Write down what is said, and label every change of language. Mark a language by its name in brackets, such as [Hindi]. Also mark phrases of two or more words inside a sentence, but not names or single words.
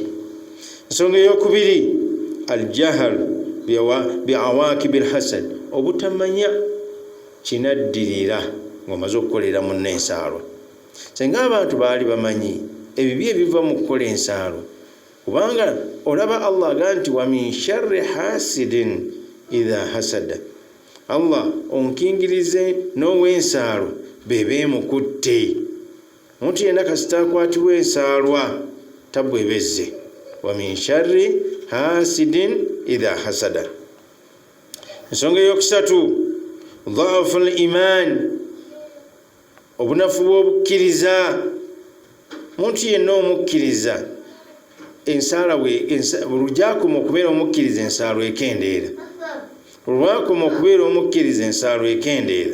[Ganda] Ensonga eyokubiri [Arabic] الجهل بعواقب الحسد, [Ganda] obutamanya kinaddirira ng'omaze okukolera munne ensaalwa. Senga abantu baali bamanyi ebibi ebiva mu kukola ensaalwa, kubanga olaba Allah agaa nti [Arabic] ومن شر حاسد إذا حسد, [Ganda] Allah onkingirize n'ow'ensaalwa bebeemukutte. Omuntu yenna kasita akwatibwa ensaalwa tabwebezze. [Arabic] ومن شر حاسد إذا حسد. [Ganda] Ensonga eyokusatu [Arabic] ضعف الإيمان, [Ganda] obunafu bw'obukkiriza. Omuntu yenna omukkiriza ensaalwa lujakuma okubeera omukkiriza ensaalwa ekendeera, olwakuma okubeera omukkiriza ensaalwa ekendeera.